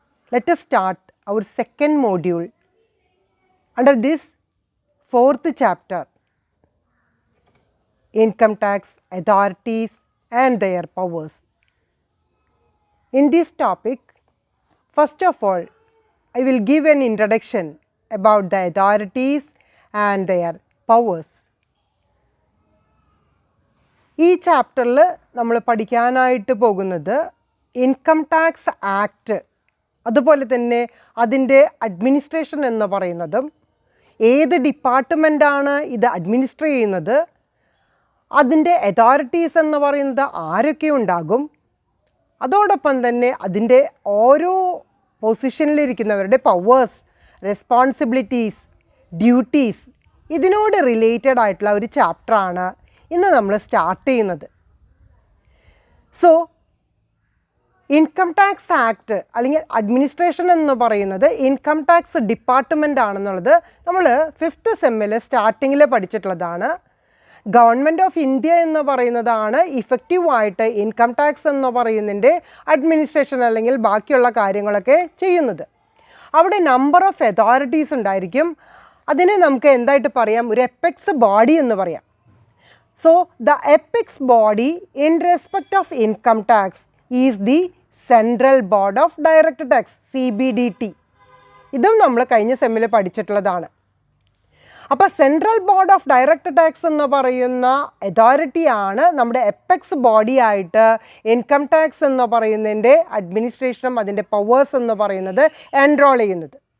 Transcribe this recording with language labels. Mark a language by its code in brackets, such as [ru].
[en] Let us start our second module under this 4th chapter, Income Tax Authorities and their Powers. In this topic, first of all, I will give an introduction about the authorities and their powers. [ml] ഈ ചാപ്റ്ററിൽ നമ്മൾ പഠിക്കാനായിട്ട് പോകുന്നത് income tax act, അതുപോലെ തന്നെ അതിൻ്റെ administration എന്ന് പറയുന്നതും ഏത് ഡിപ്പാർട്ട്മെൻറ്റാണ് ഇത് അഡ്മിനിസ്ട്രേറ്റ് ചെയ്യുന്നത്, അതിൻ്റെ അതോറിറ്റീസ് എന്ന് പറയുന്നത് ആരൊക്കെ ഉണ്ടാകും, അതോടൊപ്പം തന്നെ അതിൻ്റെ ഓരോ പൊസിഷനിലിരിക്കുന്നവരുടെ പവേഴ്സ്, റെസ്പോൺസിബിലിറ്റീസ്, ഡ്യൂട്ടീസ്, ഇതിനോട് റിലേറ്റഡ് ആയിട്ടുള്ള ഒരു ചാപ്റ്ററാണ് ഇന്ന് നമ്മൾ സ്റ്റാർട്ട് ചെയ്യുന്നത്. സോ ഇൻകം ടാക്സ് ആക്ട് അല്ലെങ്കിൽ അഡ്മിനിസ്ട്രേഷൻ എന്ന് പറയുന്നത് ഇൻകം ടാക്സ് ഡിപ്പാർട്ട്മെൻ്റ് ആണെന്നുള്ളത് നമ്മൾ 5th സെമ്മിൽ സ്റ്റാർട്ടിങ്ങിൽ പഠിച്ചിട്ടുള്ളതാണ്. ഗവൺമെൻറ് ഓഫ് ഇന്ത്യ എന്ന് പറയുന്നതാണ് ഇഫക്റ്റീവായിട്ട് ഇൻകം ടാക്സ് എന്ന് പറയുന്നതിൻ്റെ അഡ്മിനിസ്ട്രേഷൻ അല്ലെങ്കിൽ ബാക്കിയുള്ള കാര്യങ്ങളൊക്കെ ചെയ്യുന്നത്. അവിടെ നമ്പർ ഓഫ് അതോറിറ്റീസ് ഉണ്ടായിരിക്കും. അതിനെ നമുക്ക് എന്തായിട്ട് പറയാം, ഒരു എപ്പെക്സ് ബോഡി എന്ന് പറയാം. [en] So, the apex body in respect of income tax is the Central Board of Direct Tax, CBDT. [ml] ഇതും നമ്മൾ കഴിഞ്ഞ സെമ്മിൽ പഠിച്ചിട്ടുള്ളതാണ്. അപ്പോൾ central board of direct tax എന്ന് പറയുന്ന അതോറിറ്റിയാണ് നമ്മുടെ എപ്പെക്സ് ബോഡി ആയിട്ട് ഇൻകം ടാക്സ് എന്ന് പറയുന്നതിൻ്റെ അഡ്മിനിസ്ട്രേഷനും അതിൻ്റെ പവേഴ്സ് എന്ന് പറയുന്നത് എൻറോൾ ചെയ്യുന്നത്.